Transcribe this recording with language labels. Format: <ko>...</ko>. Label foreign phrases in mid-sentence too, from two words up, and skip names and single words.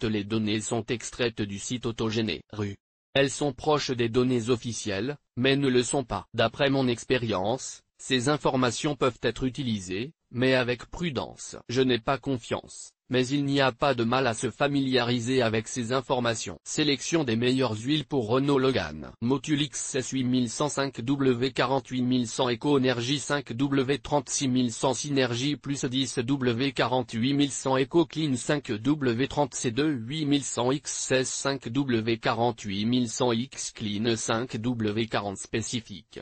<fr>Les données sont extraites du site Autogéné. Elles sont proches des données officielles, mais ne le sont pas. D'après mon expérience, ces informations peuvent être utilisées, mais avec prudence. Je n'ai pas confiance. mais il n'y a pas de mal à se familiariser avec ces informations. Sélection des meilleures huiles pour Renault Logan. Motul XS 8105 W 48100 Eco-Énergie 5 W 36100 Synergie plus 10 W 48100 Eco-Clean 5 W 30 C2 8100 X16 5 W 48100 X-Clean 5 W 40 spécifique.</fr>